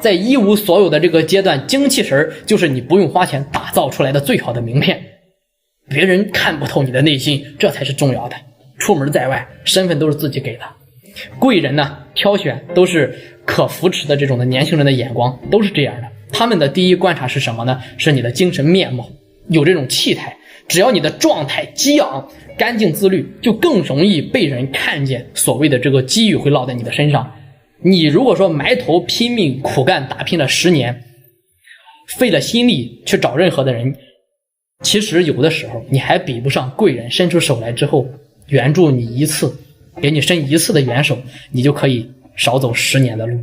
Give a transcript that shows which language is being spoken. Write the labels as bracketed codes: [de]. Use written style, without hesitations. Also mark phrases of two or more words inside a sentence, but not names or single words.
[zh] 在一無所有的這個階段，精氣神就是你不用花錢打造出來的最好的名片。別人看不透你的內心，這才是重要的。出門在外，身份都是自己給的。貴人呢，挑選都是可扶持的這種的年輕人的眼光，都是這樣的。他們的第一觀察是什麼呢？是你的精神面貌，有這種氣態。只要你的狀態激昂、乾淨自律，就更容易被人看見。所謂的這個機遇會落在你的身上。你如果說埋頭拼命苦幹打拼了10年，費了心力去找任何的人，其實有的時候你還比不上貴人伸出手來之後援助你一次，給你伸一次的援手，你就可以少走10年的路。